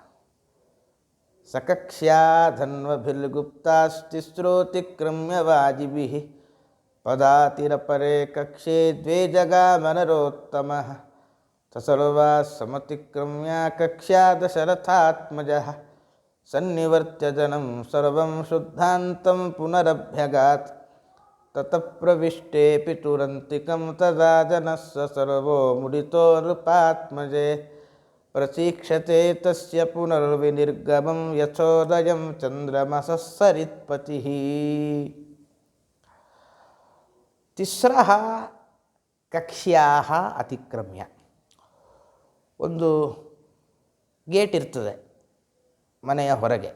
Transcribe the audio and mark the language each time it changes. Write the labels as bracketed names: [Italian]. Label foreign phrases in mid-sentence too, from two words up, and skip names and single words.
[Sanskrit] ಸಕಕ್ಷ್ಯಾಧನ್ವಭಿರ್ಗುಪ್ತಾಸ್ತಿಸ್ರೋತಿಕ್ರಮ್ಯ ವಾಜಿಭಿಃ ಪದಾತಿರಪರೆ ಕಕ್ಷೆ ದ್ವೇ ಜಗಾಮನರೋತ್ತಮಃ ತಸರ್ವಾ ಸಮತಿಕ್ರಮ್ಯ ಕಕ್ಷ್ಯಾ ದಶರಥಾತ್ಮಜಃ ಸನ್ನಿವರ್ತ್ಯ ಜನಂ ಸರ್ವಂ ಶುದ್ಧಾಂತಂ ಪುನರಭ್ಯಗಾತ್ ತತಃ ಪ್ರವಿಷ್ಟೇ ಪಿತುರಂತಿಕಂ ತದಾ ಜನಃ ಸರ್ವೋ ಮುಡಿತೋ ನೃಪಾತ್ಮಜೇ ಪ್ರತೀಕ್ಷತೆ ತಸ್ಯ ಪುನರ್ವಿನಿರ್ಗಮಂ ಯಥೋದಯಂ ಚಂದ್ರಮಸಃ ಸರಿತ್ಪತಿಃ. ತಿಸ್ರಃ ಕಕ್ಷ್ಯಾಃ ಅತಿಕ್ರಮ್ಯ, [Kannada] ಒಂದು ಗೇಟ್ ಇರ್ತದೆ ಮನೆಯ ಹೊರಗೆ.